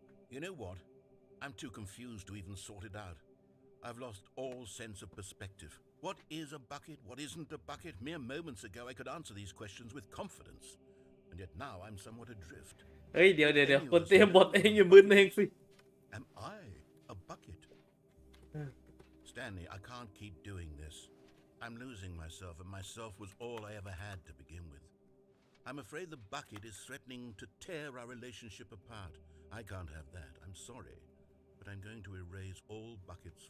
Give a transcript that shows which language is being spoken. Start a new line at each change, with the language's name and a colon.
English: You know what? I'm too confused to even sort it out. I've lost all sense of perspective. What is a bucket? What isn't a bucket? Mere moments ago I could answer these questions with confidence. And yet now I'm somewhat adrift.
Thai: เฮ้ยเดี๋ยวคนเตรียมบทเองอย่ามึนเองสิ
English: Am I a bucket? Stanley, I can't keep doing this. I'm losing myself, and myself was all I ever had to begin with. I'm afraid the bucket is threatening to tear our relationship apart. I can't have that. I'm sorry. But I'm going to erase all buckets.